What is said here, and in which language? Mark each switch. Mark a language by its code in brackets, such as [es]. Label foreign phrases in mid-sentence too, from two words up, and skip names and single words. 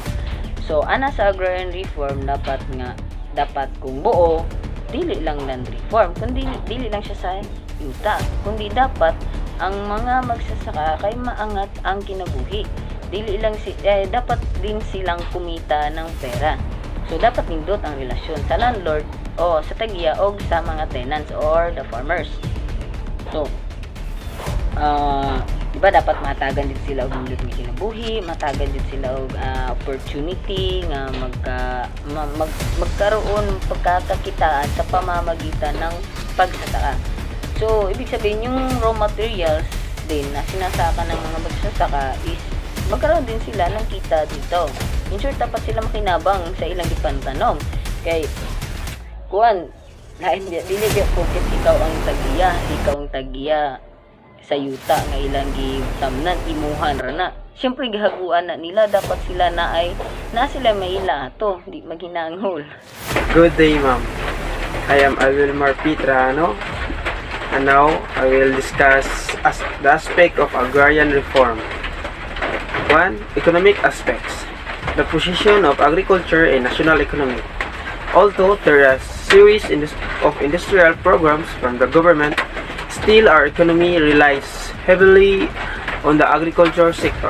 [ceb] So, ana sa [en] agrarian reform [ceb] dapat kung buo, dili lang [en] land reform, [ceb] kundi dili lang siya sa yuta, kundi dapat ang mga magsasaka kay maangat ang kinabuhi. Dili lang [tl] dapat din silang kumita ng pera. [ceb] So, dapat nindot ang relasyon sa landlord o sa tagya o sa mga tenants [en] or the farmers. [ceb] So, diba dapat matagan din sila og nindot nga kinabuhi, matagan din sila og opportunity nga [tl] magkaroon pagkakakitaan sa pamamagitan ng pagsasaka. So, ibig sabihin yung [en] raw materials [tl] din na sinasaka ng mga magsasaka is magkaroon din sila ng kita dito. [en] In short, [ceb] dapat sila makinabang sa ilang ipantanom. Kay dili focus ikaw ang tagiya sa yuta nga ilang gitamnan imuhan ra na. Syempre gihaguan na nila, dapat sila na sila maila ato, di maghinangol. [en] Good day, ma'am. I am Wilmar Pitrano, and now I will discuss the aspect of agrarian reform. 1. Economic aspects. The position of agriculture in national economy. Although there are series of industrial programs from the government, still our economy relies heavily on the agriculture sector.